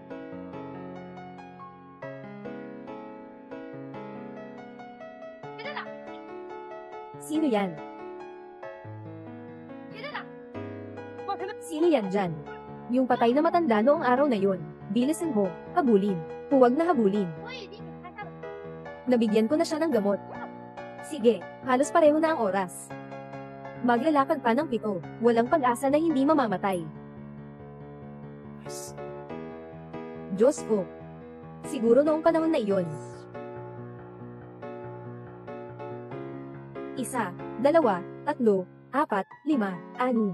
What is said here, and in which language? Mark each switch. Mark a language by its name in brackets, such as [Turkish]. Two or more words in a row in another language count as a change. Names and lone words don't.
[Filipino] Sino yan? Sino yan dyan? Yung patay na matanda noong araw na yun. Bilisin mo, habulin. Huwag na habulin. [Chinese] 我已经给他下了。 [Filipino] Nabigyan ko na siya ng gamot. Sige, halos pareho na ang oras. Maglalakad pa ng 7, walang pag-asa na hindi mamamatay. Diyos ko. Siguro noong panahon na iyon. 1, 2, 3, 4, 5, 6.